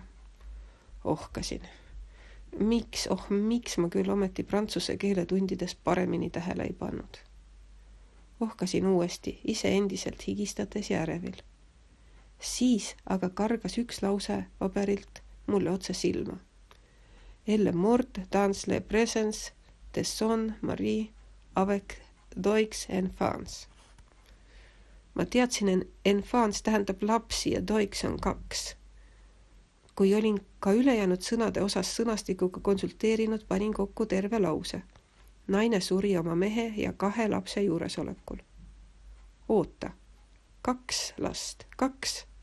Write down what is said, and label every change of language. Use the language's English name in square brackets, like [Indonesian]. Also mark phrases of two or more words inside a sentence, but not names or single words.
[Estonian] Ohkasin. Miks ma küll ometi prantsuse keeletundides paremini tähele ei pannud? Ohkasin uuesti, ise endiselt higistades ja ärevil. Siis aga kargas 1 lause paberilt mulle otse silma. [French] Elle mort dans le présence de son mari avec 2 enfants. [Estonian] Ma teadsin, enfants tähendab lapsi ja 2 on 2. Kui olin ka ülejäänud sõnade osas sõnastikuga konsulteerinud, panin kokku terve lause. Naine suri oma mehe ja 2 lapse juuresolekul. Oota. 2 last. 2.